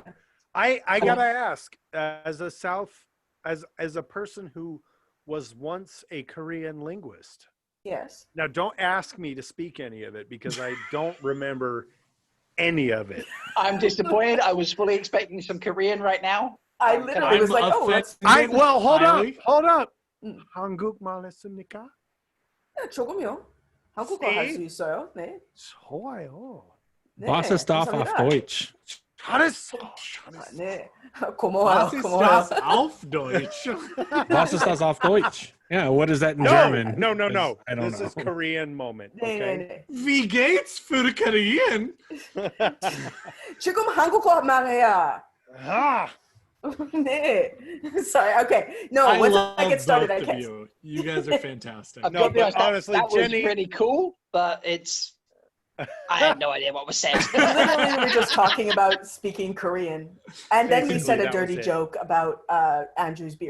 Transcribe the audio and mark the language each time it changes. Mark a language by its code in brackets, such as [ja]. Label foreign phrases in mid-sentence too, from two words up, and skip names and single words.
[en] I gotta ask, as a person who was once a Korean linguist. Yes. Now, don't ask me to speak any of it because I don't remember any of it. I'm disappointed. I was fully expecting some Korean right now. I literally was like, oh, that's offended. Hold Highly. up. Mm. [ko] 한국 말했습니까? 조금요. 한국어 할 수 있어요? 네. 좋아요. 네. [de] Was ist das auf [ko] 감사합니다. [de] Deutsch? [ko] 잘했어. 네. 고마워요. [de] Was ist [ko] 고마워요. [de] das auf Deutsch? Was ist das auf Deutsch? [en] Yeah, what is that in No, German? no. I don't This know. is Korean moment. [ko] 네, 네, [en] Okay. [ko] 네. [de] Wie geht's für Korean? [ko] 지금 한국어 말해야. Ah, 네. [en] Sorry. Okay. No, I once love I get started, both I of can't. you. You guys are fantastic. I've No, got to be but honest, that- honestly, that, Jenny- was pretty cool, but it's. I had no idea what was said. Literally, we were just talking about speaking Korean, and then we Basically, said a that was dirty it. joke about Andrew's beard.